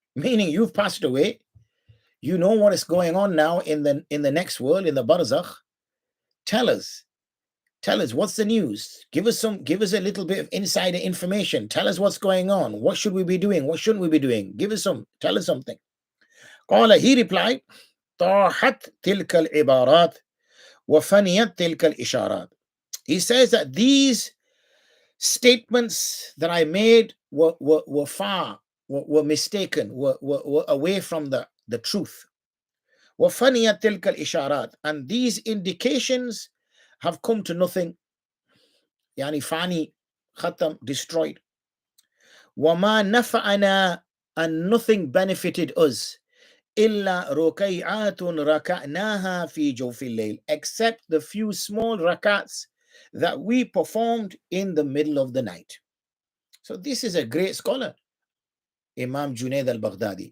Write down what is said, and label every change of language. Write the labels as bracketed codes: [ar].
[en] Meaning, you've passed away, you know what is going on now in the next world, in the barzakh. Tell us what's the news. Give us a little bit of insider information. Tell us what's going on. What should we be doing? What shouldn't we be doing? Tell us something. [ar] قال, [en] he replied, [ar] طاحت تلك العبارات وفنيت تلك الإشارات. [en] He says that these statements that I made were far, were mistaken, were away from the truth. [ar] وفنيت تلك الإشارات, [en] and these indications have come to nothing. [ar] يعني فاني, ختم, destroyed. وما نفعنا, [en] and nothing benefited us. [ar] إلا ركيعات ركعناها في جوف الليل, [en] except the few small rakats that we performed in the middle of the night. So this is a great scholar, Imam Junaid al-Baghdadi.